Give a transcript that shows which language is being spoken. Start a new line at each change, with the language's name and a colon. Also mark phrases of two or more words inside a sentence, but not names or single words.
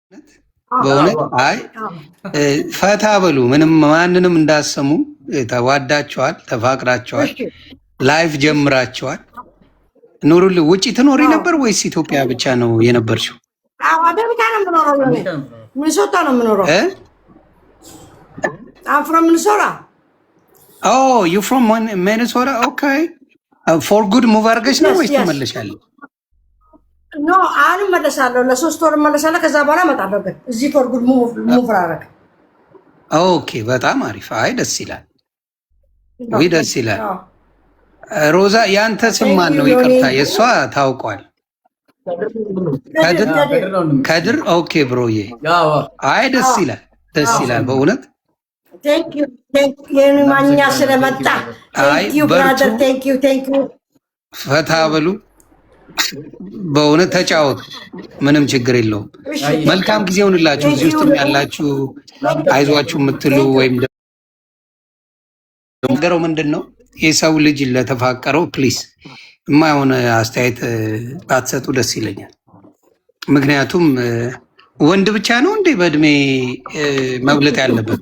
Amharic: በእውነት አይ ፈታ በሉ። ምንም ማንንም እንዳሰሙ ተዋዳቸዋል፣ ተፋቅራቸዋል፣ ላይፍ ጀምራቸዋል። ኑሩልኝ። ውጪ ትኖሪ ነበር ወይስ ኢትዮጵያ ብቻ ነው የነበርሽው? አሜሪካ ነው የምኖረው። ሚኒሶታ ነው የምኖረው።
English: I'm from Minnesota. Oh, you from Minnesota? Okay. For good move
Amharic: አድርገሽ ነው ወይስ ትመለሻለሽ? No, አሁን መለሳለሁ። ለ3 ወር መለሳለሁ። ከዛ በኋላ እመጣለሁ። ግን እዚህ
English: for good move
Amharic: አደረገ። ኦኬ፣ በጣም አሪፍ። አይ ደስ ይላል። ወይ ደስ ይላል። ሮዛ ያንተ ስም ማን ነው? ይቅርታ የሷ ታውቋል። ከድር። ኦኬ ብሮዬ። አይ ደስ ይላል፣ ደስ ይላል በእውነት
English: Thank you
Amharic: ማኛ ስለመጣ
English: thank you brother thank you
Amharic: ፈታ በሉ በእውነት ተጫወቱ። ምንም ችግር የለውም። መልካም ጊዜ ይሁንላችሁ። እዚህ ውስጥ ያላችሁ አይዟችሁ የምትሉ ወይም ነገረው ምንድነው የሰው ልጅ ለተፋቀረው ፕሊስ የማይሆን አስተያየት ባትሰጡ ደስ ይለኛል። ምክንያቱም ወንድ ብቻ ነው እንዴ በእድሜ መብለጥ ያለበት?